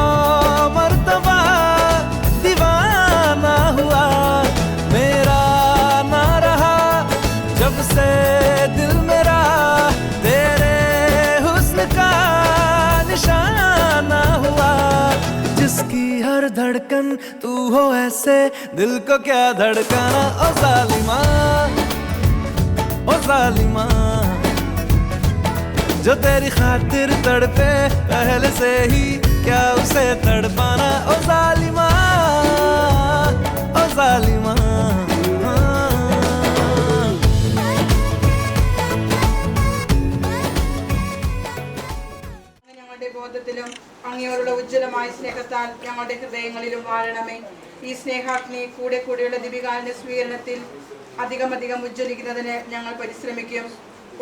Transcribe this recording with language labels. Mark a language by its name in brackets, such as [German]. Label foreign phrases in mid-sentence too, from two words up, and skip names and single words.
[Hindi] मर्तबा दीवाना हुआ मेरा ना रहा जब से दिल मेरा तेरे हुस्न का निशाना हुआ जिसकी हर धड़कन तू हो ऐसे दिल को क्या धड़काना ओ जालिमा ओ जालिमा जो तेरी खातिर तड़पे पहले से ही क्या उसे तड़पाना ओ जालिमा ओ जालिमा [Malayalam] ഞങ്ങളുടെ ബോധത്തിലും അങ്ങയോടുള്ള ഉജ്ജ്വലമായ സ്നേഹത്താൽ ഞങ്ങളുടെ ഹൃദയങ്ങളിലും വാഴണമേ. ഈ സ്നേഹാഗ്നി കൂടെയുള്ള ദിവികാലിന്റെ സ്വീകരണത്തിൽ അധികം ഉജ്ജ്വലിക്കുന്നതിന് ഞങ്ങൾ പരിശ്രമിക്കും.